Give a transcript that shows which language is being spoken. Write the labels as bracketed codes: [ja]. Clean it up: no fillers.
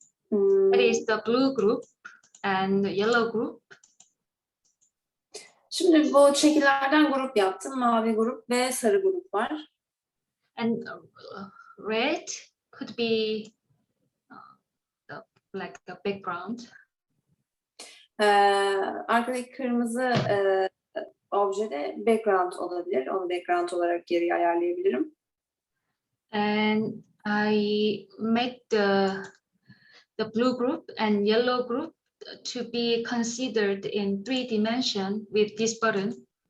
[en] That is the blue group and the yellow group. [tr] Şimdi bu şekillerden grup yaptım. Mavi grup ve sarı grup var. [en] And red could be like the background. [tr] Arkadaki kırmızı obje de background olabilir. Onu background olarak geri ayarlayabilirim. [en] And I make the blue group and yellow group to be considered in 3 dimension with this button.